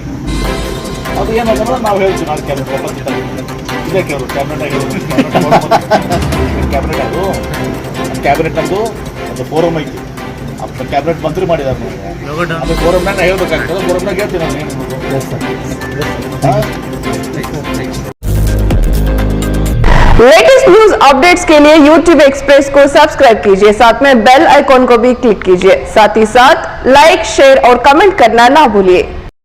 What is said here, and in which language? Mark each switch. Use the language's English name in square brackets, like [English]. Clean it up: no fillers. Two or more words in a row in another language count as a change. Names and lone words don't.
[Kannada] ಅದು ಏನಂದ್ರೆ ನಾವು ಹೇಳ್ತೀವಿ, ನಾಳೆ ಕ್ಯಾಬಿನೆಟ್ ವಾಪಸ್ ಇದೇ ಕ್ಯಾಬಿನೆಟ್ ಅದು ಕ್ಯಾಬಿನೆಟ್ ಅದು ಒಂದು ಫೋರಮ್ ಐತಿ. ಕ್ಯಾಬಿನೆಟ್ ಮಂತ್ರಿ ಮಾಡಿದಾರೆ. ಅದು ಫೋರಮ್ನಾಗ ಹೇಳ್ಬೇಕಾಗ್ತದೆ, ಫೋರಮ್ನಾಗ ಹೇಳ್ತೀನಿ ನಾನು ಏನು. [English] latest news updates [Hindi] के लिए YouTube एक्सप्रेस को सब्सक्राइब कीजिए, साथ में [English] bell icon [Hindi] को भी क्लिक कीजिए। साथ ही साथ [English] like, share [Hindi] और कमेंट करना ना भूलिए।